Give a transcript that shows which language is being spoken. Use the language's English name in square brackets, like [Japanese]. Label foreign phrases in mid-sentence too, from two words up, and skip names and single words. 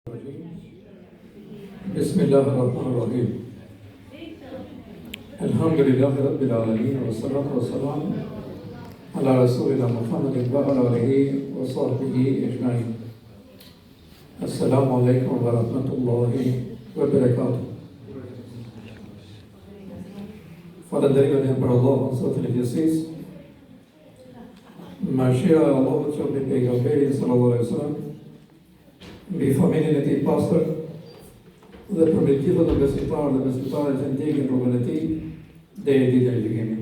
[Arabic] بسم الله الرحمن الرحيم الحمد لله رب العالمين والصلاة والسلام على رسولنا محمد وعلى آله وصحبه أجمعين. السلام عليكم ورحمة الله وبركاته. [Albanian] Falënderimi për Allahun Zotin e Gjithësisë. Mëshira e Allahut qoftë mbi pejgamberin [Arabic] صلى الله عليه وسلم, [Albanian] mbi familjen e tij pastër dhe për me gjithë të besimtarët dhe besimtarët që ndjekin rrugën e tij deri në ditën e gjykimit.